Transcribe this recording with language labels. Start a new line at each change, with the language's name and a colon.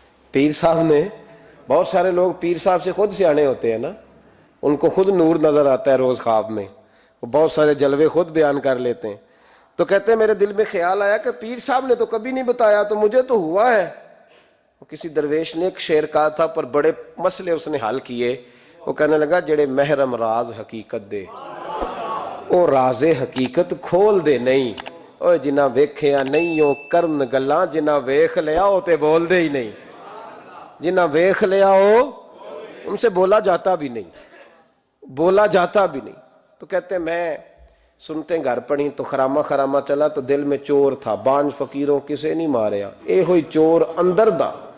Urdu: پیر صاحب نے, بہت سارے لوگ پیر صاحب سے خود سیانے ہوتے ہیں نا, ان کو خود نور نظر آتا ہے روز خواب میں, وہ بہت سارے جلوے خود بیان کر لیتے ہیں. تو کہتے ہیں میرے دل میں خیال آیا کہ پیر صاحب نے تو کبھی نہیں بتایا, تو مجھے تو ہوا ہے. کسی درویش نے ایک شعر کہا تھا پر بڑے مسئلے اس نے حل کیے. وہ کہنے لگا
Punjabi: جڑے محرم راز حقیقت دے او راز حقیقت کھول دے نہیں, او جنہ ویکھیا نہیں او کرن گلاں, جنہ ویکھ لیا او تے بول دے ہی نہیں. جنہ ویکھ لیا او
Urdu: ان سے بولا جاتا بھی نہیں, بولا جاتا بھی نہیں. تو کہتے ہیں میں سنتے گھر پڑھی تو خرامہ خرامہ چلا تو دل میں چور تھا,
Punjabi: بانج فقیروں کسے نہیں ماریا, اے ہوئی چور اندر دا.